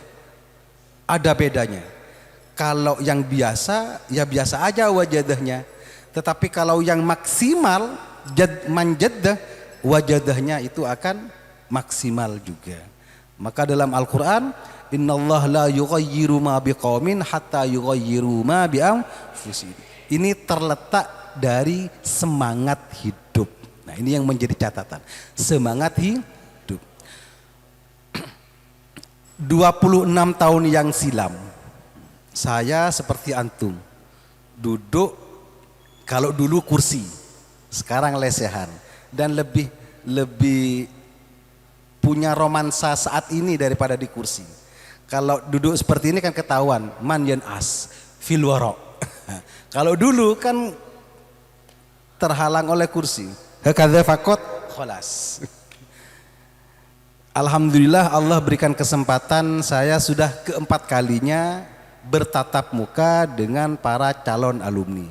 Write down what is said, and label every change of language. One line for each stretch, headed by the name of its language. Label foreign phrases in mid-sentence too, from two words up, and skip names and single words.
Indonesian: Ada bedanya. Kalau yang biasa ya biasa aja wajadahnya. Tetapi kalau yang maksimal manjaddah wajadahnya itu akan maksimal juga. Maka dalam Al-Quran
Arabic: إن الله لا يغير ما بقوم حتى يغيروا ما بأنفسهم.
Indonesian: Ini terletak dari semangat hidup. Nah, ini yang menjadi catatan. Semangat hidup. 26 tahun yang silam saya seperti antum. Duduk kalau dulu kursi, sekarang lesehan dan lebih punya romansa saat ini daripada di kursi. Kalau duduk seperti ini kan ketahuan
Arabic: من ينعس في الوراء.
Indonesian: Kalau dulu kan terhalang oleh kursi.
Arabic: هكذا فقط خلاص.
Indonesian: Alhamdulillah Allah berikan kesempatan saya sudah keempat kalinya bertatap muka dengan para calon alumni.